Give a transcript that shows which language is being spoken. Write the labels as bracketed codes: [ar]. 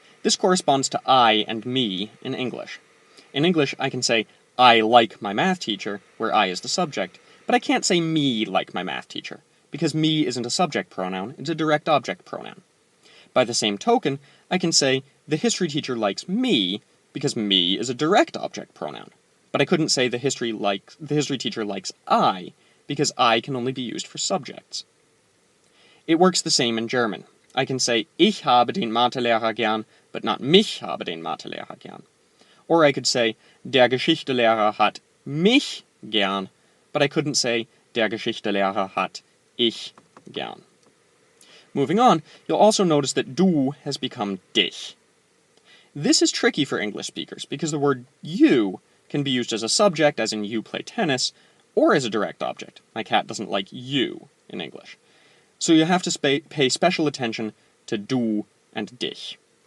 [en] This corresponds to I and me in English. In English, I can say, I like my math teacher, where I is the subject, but I can't say me like my math teacher, because me isn't a subject pronoun, it's a direct object pronoun. By the same token, I can say, the history teacher likes me, because me is a direct object pronoun. But I couldn't say the history teacher likes I, because I can only be used for subjects. It works the same in German. I can say, [de] ich habe den Mathelehrer gern, [en] but not [de] mich habe den Mathelehrer gern. [en] Or I could say, [de] der Geschichtslehrer hat mich gern, [en] but I couldn't say, [de] der Geschichtslehrer hat ich gern. [en] Moving on, you'll also notice that du has become dich. This is tricky for English speakers because the word you can be used as a subject, as in you play tennis, or as a direct object. My cat doesn't like you in English. So you have to pay special attention to du and dich.